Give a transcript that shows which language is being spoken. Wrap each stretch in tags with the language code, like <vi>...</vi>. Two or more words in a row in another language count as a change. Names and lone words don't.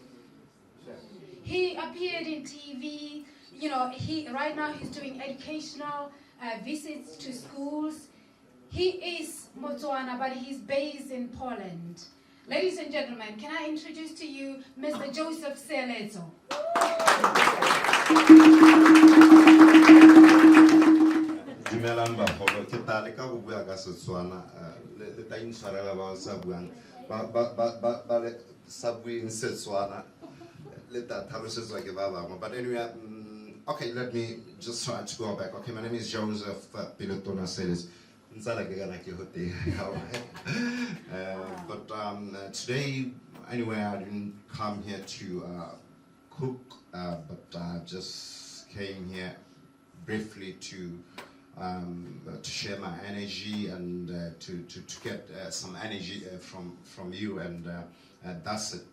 <en>He appeared in TV, you know, right now he's doing educational visits to schools. He is Botswana, but he's based in Poland. Ladies and gentlemen, can I introduce to you Mr. Joseph Keletso?</en> <tn>Dumelang bagolo ke tla le ka go bua ka Setswana le tla intshwarela ba sa buang ba le sa buing Setswana le tla tlhalosetswa ke ba bangwe.</tn> <en>But anyway, okay, let me just try to go back. Okay, my name is Joseph Pilotona Seles. But today, anyway, I didn't come here to cook, but I just came here briefly to share my energy and to get some energy from you, and that's it.</en>